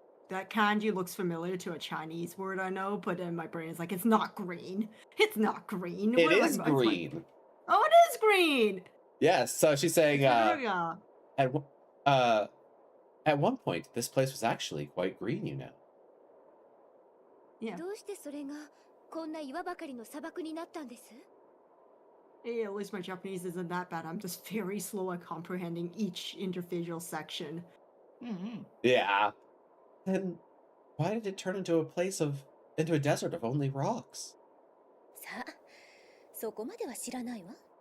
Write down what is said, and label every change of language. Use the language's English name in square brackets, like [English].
[English] That kanji looks familiar to a Chinese word I know, but in my brain it's like it's not green. It's not green. It What am I- is it's like- green. Oh, it is green. Yes, so she's saying Yeah. at one point this place was actually quite green, you know. Yeah. [Japanese] どうしてそれがこんな岩ばかりの砂漠になったんです？ [English] Hey, at least my Japanese isn't that bad. I'm just very slow at comprehending each individual section. Mhm. Yeah. Then why did it turn into a desert of only rocks? [Japanese] さあ、そこまでは知らないわ。